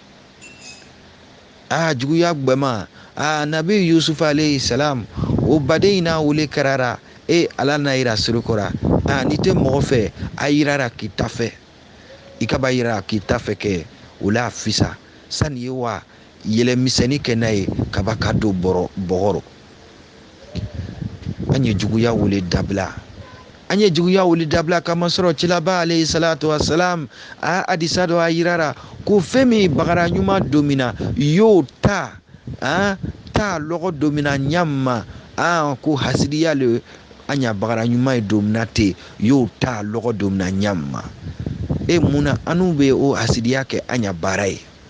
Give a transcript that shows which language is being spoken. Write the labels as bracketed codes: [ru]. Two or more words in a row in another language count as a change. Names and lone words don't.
[bm] Juguya gbɛma nabi Yusuf [ar] عليه السلام [bm] o baden in n'a wele kɛrara ala n'a yira siri kɔra ni tɛ mɔgɔ fɛ a yirara k'i ta fɛ i ka ba yira k'i ta fɛ kɛ o la fisa sani ye wa yɛlɛmisɛnnin kɛ n'a ye kaba ka don bɔgɔrɔ. An ye juguya wele dabila. An ye juguya wele dabila kamasɔrɔ cilaba [ar] عليه الصلاة والسلام [bm] a hadisa dɔ a yirara ko fɛn min bagara ɲuman don min na y'o ta lɔgɔ don min na ɲa ma ko hasidiya le an ɲa bagara ɲuman ye don min na ten y'o ta lɔgɔ don min na ɲa ma. Munna anu bɛ o hasidiya kɛ an ɲa baara ye.